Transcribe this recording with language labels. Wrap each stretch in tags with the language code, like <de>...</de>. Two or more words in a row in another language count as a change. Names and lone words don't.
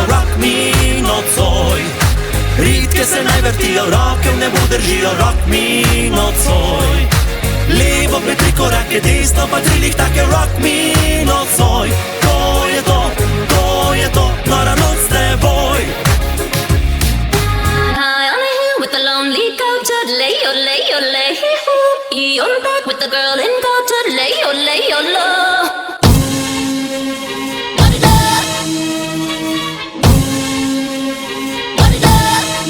<sl>Rock me nocoj, ritke se naj vrtijo, roke v nebu držijo. Rock me nocoj, levo pri 3 korake, desno pa 3 lihtake. Rock me nocoj, to je to, to je to, nora noc s teboj.</sl> <en>High on a hill with a lonely goat, lay, oh, lay, oh, lay, hee-hoo. You're back with the girl in goat, lay, oh, lay, oh, low. What is up? What is up?</en>